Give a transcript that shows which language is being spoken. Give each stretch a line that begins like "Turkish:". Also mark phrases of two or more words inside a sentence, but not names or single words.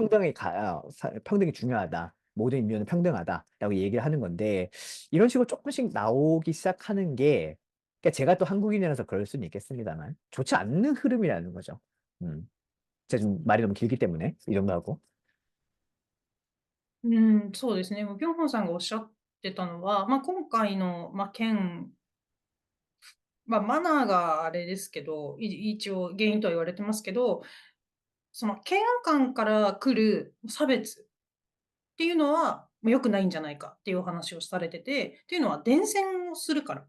Korean: 평등이 중요하다. 모든 인류는 평등하다라고 얘기를 하는 건데 이런 식으로 쪼끔씩 나오기 시작하는 게 제가 또 한국인이라서 그럴 수는 있겠습니다만 좋지 않는 흐름이라는 거죠. 음. 제가 좀 말이 너무 길기 때문에 이 정도 하고.
Japanese: うん、そうですね。ピョンホンさんがおっしゃってたのは、今回の、件マナーがあれですけど、一応原因とは言われてますけど、その嫌悪感から来る差別っていうのは、良くないんじゃないかっていうお話をされてて、っていうのは伝染をするから。